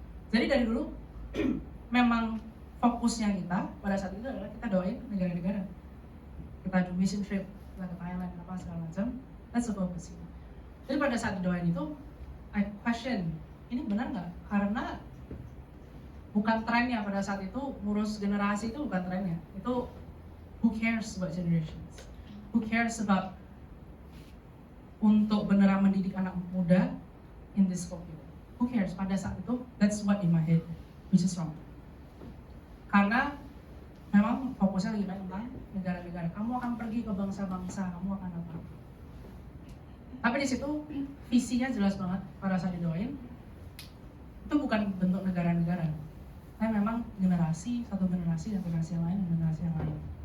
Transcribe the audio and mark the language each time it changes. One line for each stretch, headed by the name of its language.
Indonesian: Jadi dari dulu memang fokusnya kita pada saat itu adalah kita doain negara-negara. Kita
English: do mission trip,
Indonesian: kita ke Thailand, apa segala macam.
English: That's the focus.
Indonesian: Jadi pada saat doain itu,
English: I question,
Indonesian: ini benar nggak? Karena bukan trennya pada saat itu, ngurus generasi itu bukan trennya.
English: Itu who cares about generations? Who cares about
Indonesian: untuk beneran mendidik anak muda
English: in this scope? Who cares?
Indonesian: Pada saat itu,
English: that's what in my head, which is wrong.
Indonesian: Karena memang fokusnya lagi banyak tentang negara-negara. Kamu akan pergi ke bangsa-bangsa, kamu akan apa? Tapi di situ visinya jelas banget pada saat didoain. Itu bukan bentuk negara-negara. Tapi memang generasi, satu generasi dan generasi yang lain dan generasi yang lain.